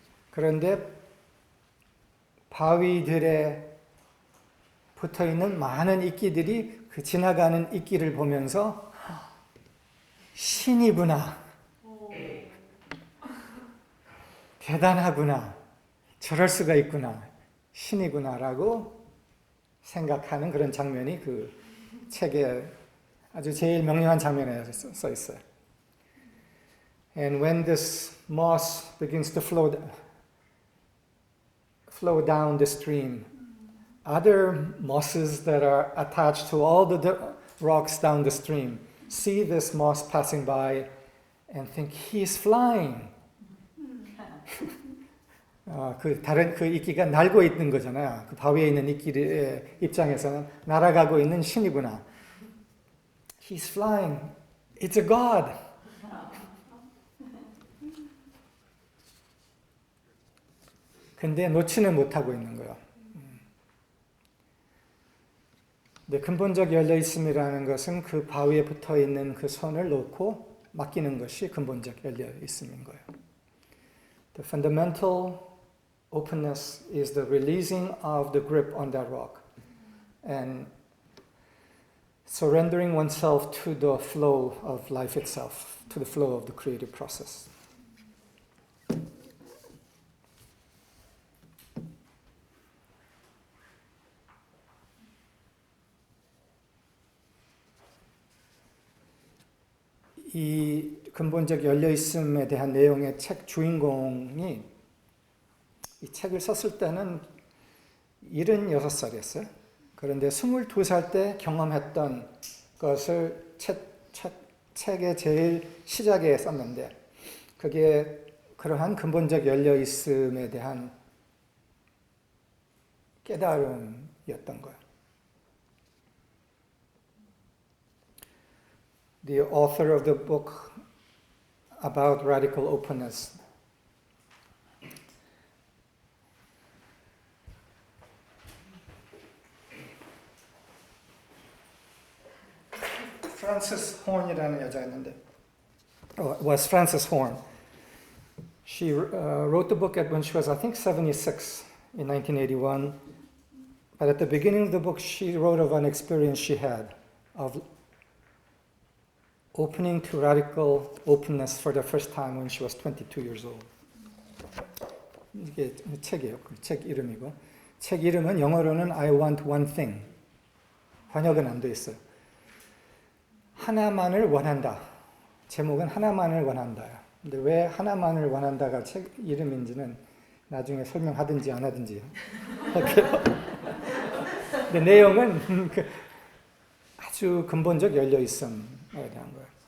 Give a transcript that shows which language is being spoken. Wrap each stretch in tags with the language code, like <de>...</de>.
<ko>그런데 바위들에 붙어 있는 많은 이끼들이 그 지나가는 이끼를 보면서 신이구나. 대단하구나. 저럴 수가 있구나. 신이구나라고 생각하는 그런 장면이 그 책에 아주 제일 명료한 장면에 써 있어요.</ko> <en>And when this moss begins to flow down the stream, other mosses that are attached to all the rocks down the stream see this moss passing by and think he's flying.</en> <ko>그 이끼가 날고 있는 거잖아요. 그 바위에 있는 이끼의 입장에서는 날아가고 있는 신이구나.</ko> <en>He's flying. It's a god.</en> <ko>근데 놓지는 못하고 있는 거예요. 근데 근본적 열려있음이라는 것은 그 바위에 붙어있는 그 손을 놓고 맡기는 것이 근본적 열려있음인 거예요.</ko> <en>The fundamental openness is the releasing of the grip on that rock. And surrendering oneself to the flow of life itself, to the flow of the creative process.</en> <ko>이 근본적 열려있음에 대한 내용의 책 주인공이 이 책을 썼을 때는 76살이었어요. 그런데 22살 때 경험했던 것을 책의 제일 시작에 썼는데 그게 그러한 근본적 열려있음에 대한 깨달음이었던 거예요.</ko> <en>The author of the book about radical openness</en> <ko>프란시스 혼이라는 여자였는데</ko> <en>was Frances Horn. She wrote the book when she was, I think, 76 in 1981. But at the beginning of the book, she wrote of an experience she had of opening to radical openness for the first time when she was 22 years old.</en> <ko>이게 책이에요. 그 책 이름이고. 책 이름은 영어로는</ko> <en>I want one thing.</en> <ko>번역은 안 돼 있어요. 하나만을 원한다. 제목은 하나만을 원한다. 근데 왜 하나만을 원한다가 책 이름인지는 나중에 설명하든지 안 하든지 할게요. 근데 내용은 아주 근본적 열려있음에 대한 거예요.</ko>